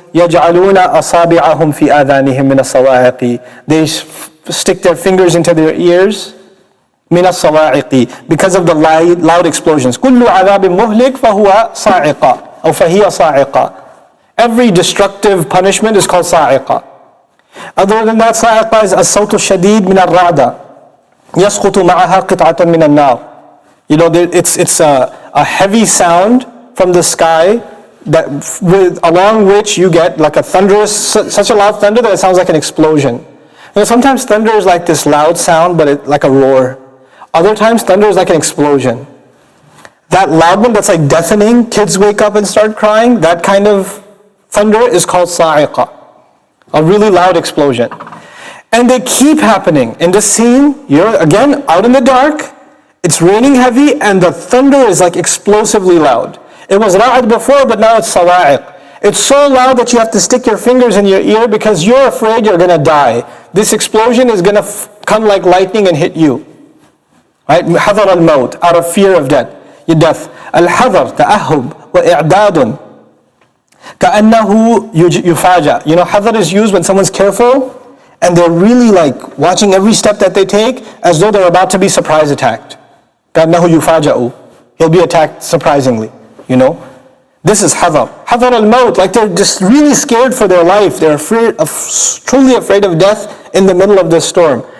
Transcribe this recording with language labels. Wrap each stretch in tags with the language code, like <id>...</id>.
<ar>يَجْعَلُونَ أَصَابِعَهُمْ فِي آذَانِهِمْ مِنَ الصَّوَاعِقِ.</ar> <en>They stick their fingers into their ears,</en> <ar>مِنَ الصَّوَاعِقِ,</ar> <en>because of the loud explosions.</en> <ar>كُلُّ عَذَابٍ مُهْلِكٍ فَهُوَ صَاعِقَةٌ أو فَهِيَ صَاعِقَةٌ.</ar> <en>Every destructive punishment is called صَاعِقَةٌ. Other than that,</en> <ar>صَاعِقَةٌ is الصوت الشديد من الرعدة يسقط معها قطعة من النار.</ar> <en>It's a heavy sound from the sky along which you get like a such a loud thunder that it sounds like an explosion. Sometimes thunder is like this loud sound, but like a roar. Other times thunder is like an explosion. That loud one that's like deafening, kids wake up and start crying, that kind of thunder is called sa'iqa, a really loud explosion. And they keep happening. In this scene, you're again out in the dark, it's raining heavy, and the thunder is like explosively loud. It was ra'ad before, but now it's sawa'iq. It's so loud that you have to stick your fingers in your ear because you're afraid you're going to die. This explosion is going to come like lightning and hit you. Right?</en> <ar>حذر الموت,</ar> <en>out of fear of death.</en> <ar>الحذر تأهب وإعداد كأنه يفاجأ.</ar> <en>You know, حذر is used when someone's careful and they're really like watching every step that they take as though they're about to be surprise attacked.</en> <ar>كأنه يفاجأ.</ar> <en>He'll be attacked surprisingly, you know. This is hadar. Hadar al-maut, like they're just really scared for their life. They're truly afraid of death in the middle of this storm.</en>